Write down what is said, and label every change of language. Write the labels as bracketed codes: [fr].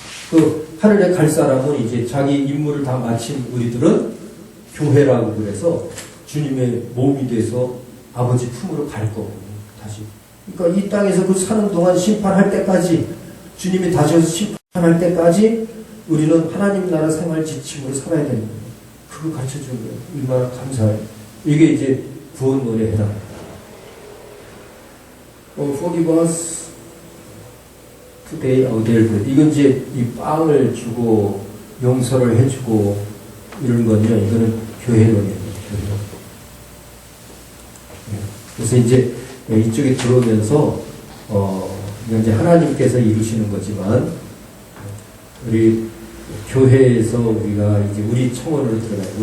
[ko] 그 하늘에 갈 사람은 이제 자기 임무를 다 마친 우리들은 교회라고 그래서 주님의 몸이 돼서 아버지 품으로 갈 거고 다시. 그러니까 이 땅에서 그 사는 동안 심판할 때까지 주님이 다시 와서 심판할 때까지 우리는 하나님 나라 생활 지침으로 살아야 되는 거예요. 그거 가르쳐준 거예요. 얼마나 감사해요. 이게 이제 구원론에 해당합니다. [en] Forgive us today our daily bread. [ko] 이건 이제 이 빵을 주고 용서를 해주고 이런 건요. 이거는 교회론이에요. 교회론. 그래서 이제 이쪽에 들어오면서 이건 이제 하나님께서 이루시는 거지만 우리 교회에서 우리가 이제 우리 청원으로 들어가요.